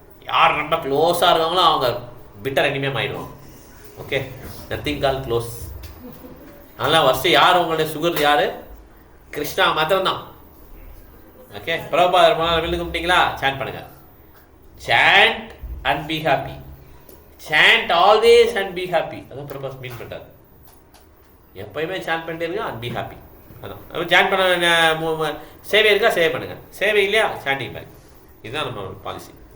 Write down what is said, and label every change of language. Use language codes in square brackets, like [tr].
[ta] யார் ரொம்ப க்ளோஸாக இருக்காங்களோ அவங்க பிட்டர் எனிமியாக ஆகிடுவோம். ஓகே, நத்திங் கால் க்ளோஸ். அதனால் ஃபஸ்ட்டு யார் உங்களுடைய சுகர் யார், கிருஷ்ணா மாத்திரம்தான். ஓகே, பிரபாதர் விழுந்து கும்பிட்டீங்களா, சாண்ட் பண்ணுங்கள். [en] Chant and be happy. Chant always and be happy. [ta] அதான் பர்பஸ் மீன் பண்ணுறாரு. எப்பயுமே சாண்ட் பண்ணிட்டே இருங்க [en] And be happy. [ta] அதான் சாண்ட் பண்ண சேவை இருக்கா சேவை பண்ணுங்கள், சேவை இல்லையா சாண்டிங் பேக். இதுதான் நம்ம பாலிசி.